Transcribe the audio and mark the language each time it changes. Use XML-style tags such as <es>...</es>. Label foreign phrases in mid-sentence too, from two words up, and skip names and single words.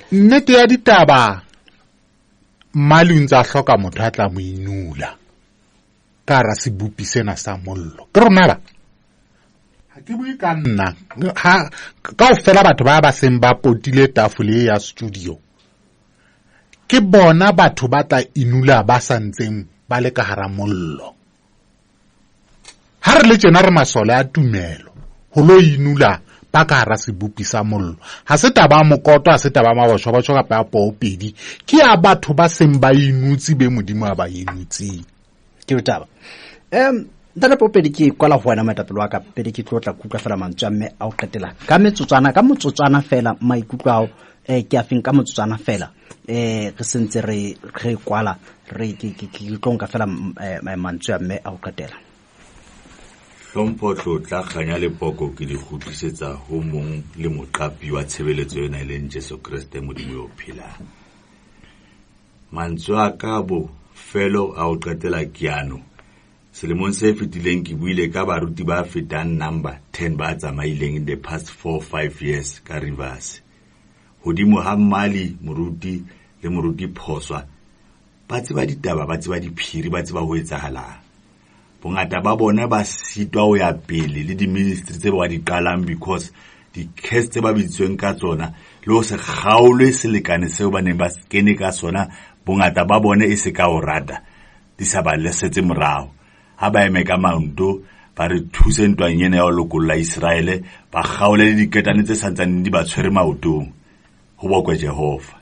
<st>nnete ya ditaba mmalung tsa hloka motho a tla mo inula ka ra se bupi sena sa mollo ke rona ba ha ke bue ka nna ha kaofela batho ba seng ba potile tafole ya studio ke bona batho ba tla inula ba santseng ba le ka hara mollo ha re le tsena re masole a tumelo ho lo inula ba ka hara sebupi sa mollo ha se taba mokoto ha se taba mabosho ba tshoka pa popedi ke ya batho ba seng ba inutsi be modimo a ba inutsi ke utaba dala popedi ke kwala ho wena matapelo wa ka pedi ke tlotla kutla fela mantswe mme a o qetela ka motsotsana fela maikutlo ao ke afeng ka motsotsana fela re sentse re kwala re ke tlonka fela mantswe mme a o qetela hlompho tlotla kganya le poko ke di khutlisetsa ho mong le moqapi wa tshebeletso yona ile Jesu Kriste modimo yo phela mantswe a ka bo felo a o qetela kiano selemong se fetileng ke buile ka baruti ba fetang number 10 ba tsamaileng</st> <en>in the past 4-5 years</en> <st>ka Rivers hodimo ha mali moruti le moruti phoswa ba tseba ditaba ba tseba diphiri ba tseba ho etsahalang bongata ba bona ba sitwa ho ya pele le di ministry tse ba di qalang because di case tse ba bitsweng ka tsona le ho se kgaolwe selekane seo ba neng ba skene ka sona bongata ba bone e se ka o rata di sa ba lesetse morao ha ba eme ka maunto ba re thuse ntwang yena ya ho lokolla Israele ba kgaole le diketane tse santsane di ba tshwere maotong ho bokwe Jehova</st>